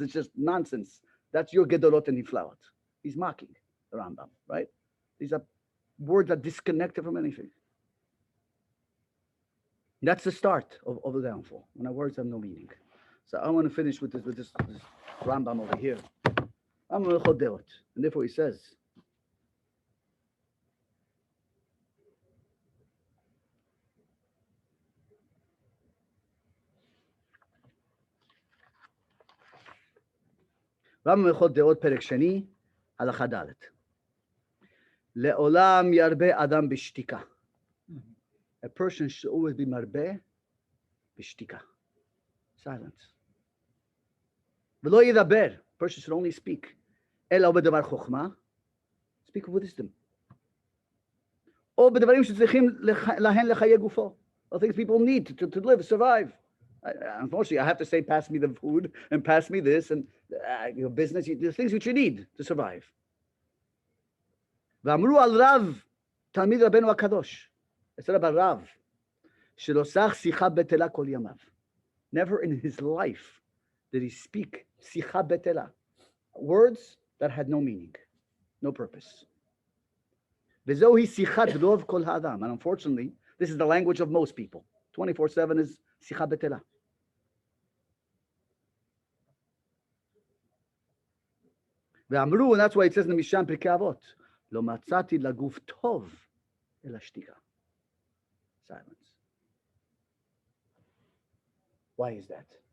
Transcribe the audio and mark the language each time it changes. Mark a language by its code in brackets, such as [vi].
[en] It's just nonsense. That's your gedolot and niflaot. He's mocking the Rambam, right? These are words that disconnected from anything. That's the start of the downfall, when our words have no meaning. So I want to finish with this Rambam over here. And therefore he says, [he] רמב"ם הלכות דעות פרק שני, הלכה ד' לעולם ירבה אדם בשתיקה. [en] A person should always be [he] מרבה בשתיקה. [en] Silence. [he] ולא ידבר. [en] A person should only speak. [he] אלא בדבר חוכמה. [en] Speak with wisdom. [he] או בדברים שצריכים להן לחיי גופו. [en] Or things people need to live, survive. Unfortunately, I have to say, pass me the food and pass me this and your business, the things which you need to survive. [he] ואמרו על רב, תלמיד רבנו הקדוש, אצל about רב, שלא סך שיחה בטלה כל ימיו. [en] Never in his life did he speak [he] שיחה בטלה, [en] words that had no meaning, no purpose. [he] וזוהי שיחת רוב כל האדם. [en] And unfortunately, this is the language of most people. 24/7 is [he] שיחה בטלה. ואמרו, [en] and that's why it says in Mishan Pirkei Avot, [he] לא מצאתי לגוף טוב, אלא שתיקה. [en] Silence. Why is that?